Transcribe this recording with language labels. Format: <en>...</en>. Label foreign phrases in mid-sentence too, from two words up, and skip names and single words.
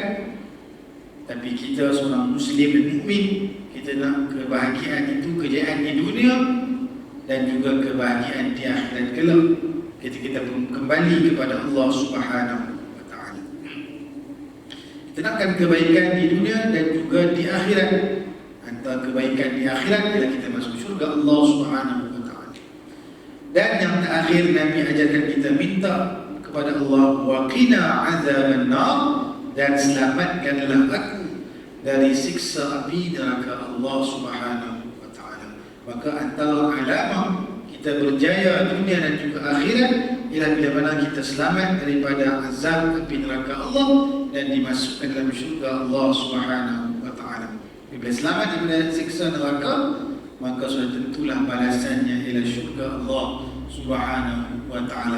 <ms>Tapi kita seorang Muslim dan mukmin, kita nak kebahagiaan itu, kejayaan di dunia dan juga kebahagiaan di akhirat kelak. Kita pun kembali kepada</ms> <ar>الله سبحانه وتعالى.</ar> <ms>Kita nakkan kebaikan di dunia dan juga di akhirat. Antara kebaikan di akhirat ialah kita masuk syurga</ms> <ar>الله سبحانه وتعالى.</ar> <ms>Dan yang terakhir Nabi ajarkan kita minta kepada Allah,</ms> <ar>وقنا عذاب النار,</ar> <ms>dan selamatkanlah aku dari siksa api neraka</ms> <ar>الله سبحانه وتعالى.</ar> <ms>Maka antara alamah kita berjaya dunia dan juga akhirat ialah bila mana kita selamat daripada azab api neraka Allah dan dimasukkan dalam syurga</ms> <ar>الله سبحانه وتعالى.</ar> <ms>Bila selamat daripada siksa neraka, maka sudah tentulah balasannya ialah syurga</ms> <ar>الله سبحانه وتعالى.</ar>